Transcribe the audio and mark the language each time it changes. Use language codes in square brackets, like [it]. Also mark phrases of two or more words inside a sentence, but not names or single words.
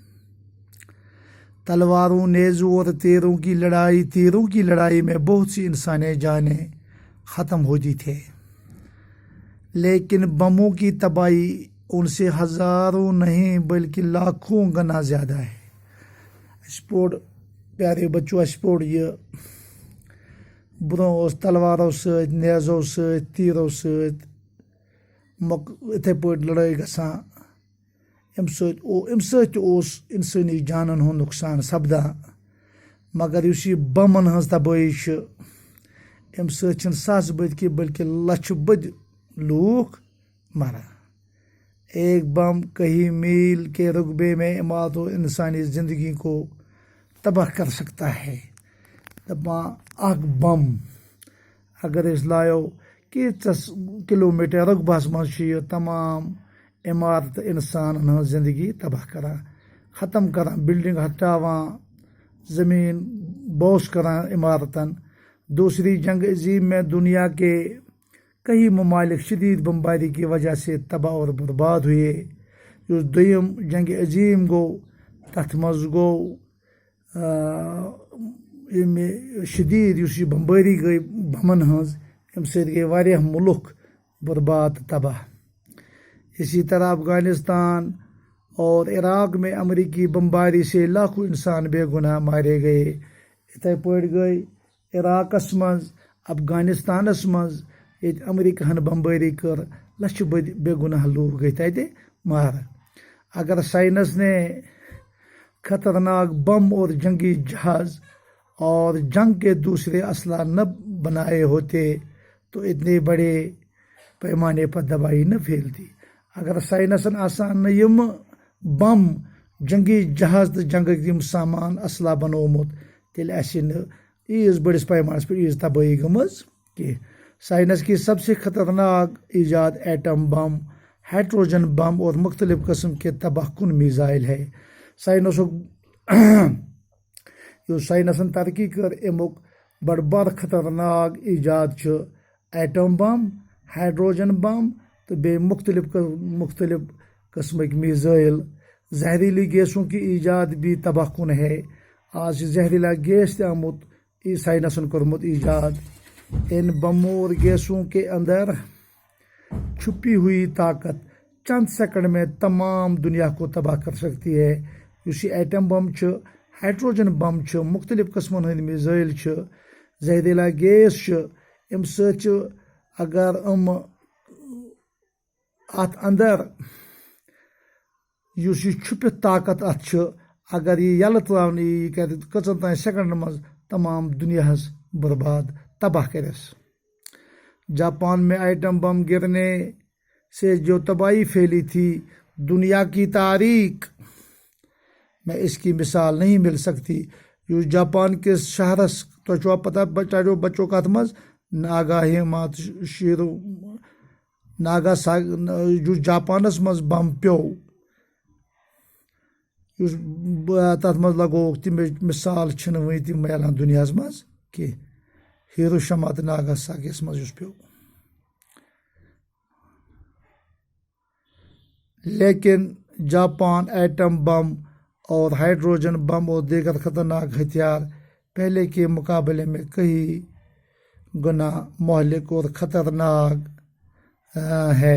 [ur] تلواروں، نیزوں اور تیروں کی لڑائی میں بہت سی انسانی جانیں ختم ہوتی تھے، لیکن بموں کی تباہی ان سے ہزاروں نہیں بلکہ لاکھوں گنا زیادہ ہے۔ [ks] پیارے بچوں، یہ برو تلواروں ست، نیزوں ست، تیروں ست اتھے پٲٹھۍ لڑٲے گژھان، امہِ سۭتۍ اوس اِنسٲنی جانن ہُنٛد نۄقصان سپدان، مگر یُس یہِ بمن ہٕنٛز تبٲہی چھِ، امہِ سۭتۍ چھِنہٕ ساسہٕ بٔدۍ کینٛہہ بلکہ لچھِ بٔدۍ لوٗکھ مران۔ [ur] ایک بم کئی میل کے رقبے میں عمارتوں انسانی زندگی کو تباہ کر سکتا ہے۔ [ks] دپان اکھ بم اگر أسۍ لایو کیٖژاہ کلوٗمیٖٹر رقبس منٛز چھِ یہِ تمام عمارت انسانن ہٕنٛز زندگی تباہ کران، ختم کران، بلڈنگ ہٹاوان، زمین بوس کران عمارتن۔ [ur] دوسری جنگ عظیم میں دنیا کے کئی ممالک شدید بمباری کی وجہ سے تباہ اور برباد ہوئے۔ [ks] یُس دوٚیِم جنگ عظیم گوٚو، تتھ منٛز گوٚو ییٚمہِ شدید یُس یہِ بمبٲری گٔے بمن ہٕنٛز، امہِ سۭتۍ گٔے واریاہ مُلک برباد تہٕ تباہ۔ [ur] اسی طرح افغانستان اور عراق میں امریکی بمباری سے لاکھوں انسان بے گناہ مارے گئے۔ [ks] اتھے پٲٹھۍ گٔے عراقس منٛز، افغانستانس منٛز ییٚتہِ امریکہن بمبٲری کٔر، لچھِ بٔدۍ بے گناہ لوٗکھ گٔے تتہِ مارٕ۔ [ur] اگر سائنس نے خطرناک بم اور جنگی جہاز اور جنگ کے دوسرے اسلحہ نہ بنائے ہوتے تو اتنے بڑے پیمانے پر تباہی نہ پھیلتی۔ [ks] اگر سائنسن آسان نہ یم بم، جنگی جہاز تو جنگک یم سامان اسلحہ بنومت، تیٚلہِ آسہِ نہٕ ییٖژ بٔڑِس پیمانس پٮ۪ٹھ ییٖژ تبٲہی گٔمٕژ کینٛہہ۔ [ur] سائنس کی سب سے خطرناک ایجاد ایٹم بم، ہائیڈروجن بم اور مختلف قسم کے تباہ کن میزائل ہے۔ [ks] سائنسن ترقی کر، امیُک بڑ بار خطرناک ایجاد چھُ ایٹم بم، ہائیڈروجن بم تو بے مختلف قسمک میزائل۔ [ur] زہریلی گیسوں کی ایجاد بھی تباہ کن ہے۔ [ks] آج زہریلا گیس تہِ آمُت سائنسن کوٚرمُت ایجاد۔ [ur] ان بموں اور گیسوں کے اندر چھپی ہوئی طاقت چند سیکنڈ میں تمام دنیا کو تباہ کر سکتی ہے۔ [ks] یُس یہِ ایٹم بم چھُ، ہائیڈروجن بم چھُ، مختلف قسمن ہٕنٛدۍ میزائل چھِ، زہریلا گیس چھُ، امہِ سۭتۍ چھُ اگر اتھ اندر یُس یہِ چھُپِتھ طاقت اتھ چھُ، اگر یہِ یلہٕ تراونہٕ یی، یہِ کرِ کٔژن تانۍ سیکنڈن منٛز تمام دنیاہس برباد، تباہ کرس۔ [ur] جاپان میں ایٹم بم گرنے سے جو تباہی پھیلی تھی، دنیا کی تاریخ میں اس کی مثال نہیں مل سکتی۔ [ks] یُس جاپان کس شہرس، تۄہہِ چھوا پتہ بچو کتھ منٛز، یُس جاپانس منٛز بم پیوٚو، یُس تتھ منٛز لگووُکھ، تمِچ مثال چھنہٕ وٕنہِ تہِ میلان دُنیاہس منٛز کینٛہہ۔ ہیروشیما تہٕ ناگاساکیَس منٛز یُس پیوٚو۔ [ur] لیکن جاپان ایٹم بم اور ہائیڈروجن بم اور دیگر خطرناک ہتھیار پہلے کے مقابلے میں کئی گنا مہلک اور خطرناک ہے۔